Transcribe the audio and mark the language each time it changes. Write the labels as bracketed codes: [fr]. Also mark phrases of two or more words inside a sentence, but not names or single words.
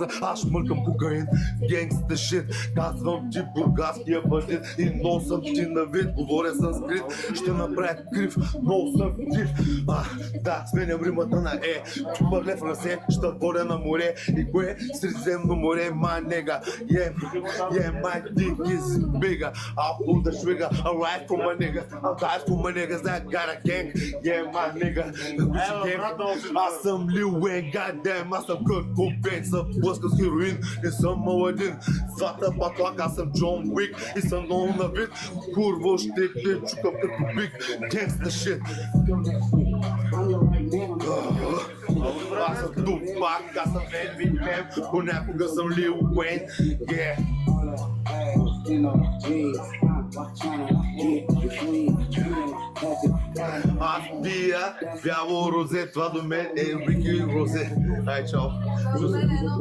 [bg] Аз шмъркам кокаин, [en] gangsta shit. [bg] Казвам ти бургаския бандит и носам ти на вид. Говоря санскрит, ще направя крив, много съм див. Да, сменям римата на Чупър лев расе, ще водя на море. И кое? Средиземно море, [en] my nigga. Yeah, my dick is bigger. I'll pull the trigger. I ride for my nigga. I die for my niggas that got a gang. Yeah, my nigga. [bg] Аз съм Lil Wayne, goddamn, аз съм Kurt Cobain. Съм блъска с хероин и съм Аладин. Злата патлак, аз съм Джон Уик и съм много на вид. Курво ще те чукам като биг. [en] Gangsta shit. [bg] Аз съм Тупак, аз съм Eminem, понякога съм Lil Wayne. Yeah. Аз пия бяло розе, това до мен е Рики Розе.